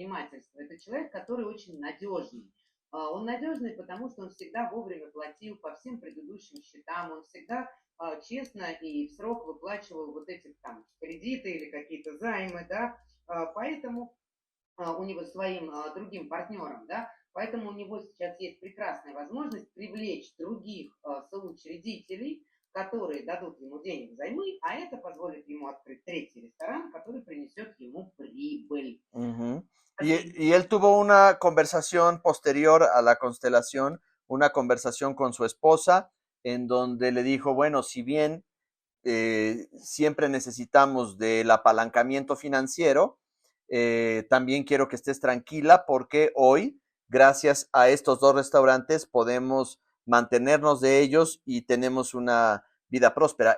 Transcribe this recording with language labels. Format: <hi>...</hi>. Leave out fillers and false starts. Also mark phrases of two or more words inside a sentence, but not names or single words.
<ru>Это человек, который очень надежный. Он надежный, потому что он всегда вовремя платил по всем предыдущим счетам, он всегда честно и в срок выплачивал вот эти там кредиты или какие-то займы, да, поэтому у него своим другим партнерам, да, поэтому у него сейчас есть прекрасная возможность привлечь других соучредителей, которые дадут ему денег взаймы, а это позволит ему открыть третий ресторан, который принесет ему прибыль. Ujú.</ru> <es>Y él tuvo una conversación posterior a la constelación, una conversación con su esposa, en donde le dijo, bueno, si bien siempre necesitamos del apalancamiento financiero, también quiero que estés tranquila porque hoy, gracias a estos dos restaurantes, podemos mantenernos de ellos y tenemos una vida próspera.</es>